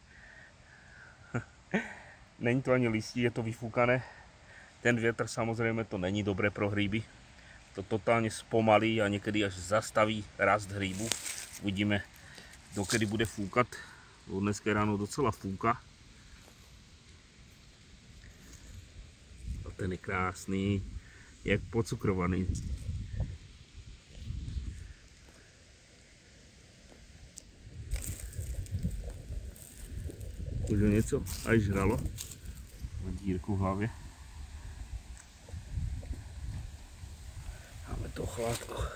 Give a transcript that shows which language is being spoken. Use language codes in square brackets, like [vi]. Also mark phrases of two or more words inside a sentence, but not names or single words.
[cs] Není to ani listí, je to vyfúkané. [sk] Ten vietor samozrejme to [cs] není dobré pro [sk] hríby. To totálne spomalí a niekedy až zastaví rast hríbu. Uvidíme, dokedy bude fúkať. [cs] Dneska ráno docela [sk] fúka. [cs] A ten je krásný, jak pocukrovaný. Už ho něco aj žralo. Má dírku v hlavě. Máme to chládko.